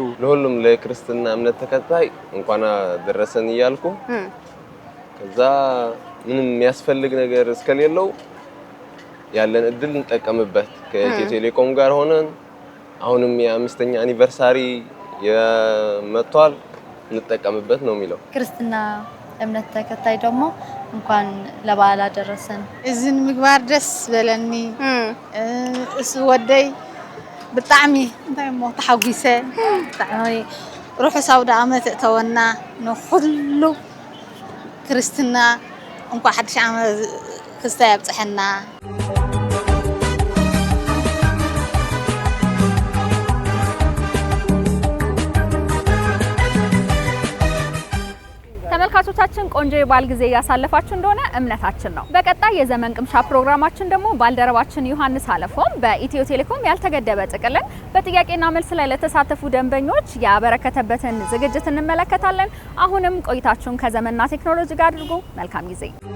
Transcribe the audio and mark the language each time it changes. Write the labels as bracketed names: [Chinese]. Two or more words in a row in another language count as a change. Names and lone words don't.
[Amharic] ለሁሉም ለክርስትና እምነት ተከታይ እንኳን አደረሰን እያልኩ ከዛ ምንም የሚያስፈልግ ነገር እስከሌለው ያለን እድል እንጠቀምበት ከኢትዮ ቴሌኮም ጋር ሆነን አሁንም የ5ኛ አኒቨርሳሪ የመጥቷል እንጠቀምበት ነው የሚለው። ክርስትና እምነት ተከታይ ደግሞ እንኳን ለበዓል አደረሰን። [Tigrinya] እዝን ምግባር ደስ በለኒ እሱ ወደይ ብጣዕሚ እንታይ ሞ ተሓጒሰ ብጣዕሚ ሩሑስ አውደ ዓመት እተወና ንኹሉ ክርስትና እንኳን ሓድሽ ዓመት ክስታይ ኣብፅሐና። [Amharic] ተመልካቾቻችን ቆንጆ የበዓል ጊዜ ያሳለፋችሁ እንደሆነ እምነታችን ነው። በቀጣይ የዘመን ቅምሻ ፕሮግራማችን ደግሞ ባልደረባችን ዮሐንስ አለፎም በኢትዮ ቴሌኮም ያልተገደበ ጥቅልን በጥያቄና መልስ ላይ ለተሳተፉ ደንበኞች ያበረከተበትን ዝግጅት እንመለከታለን። አሁንም ቆይታችሁን ከዘመንና ቴክኖሎጂ ጋር አድርጉ። መልካም ጊዜ።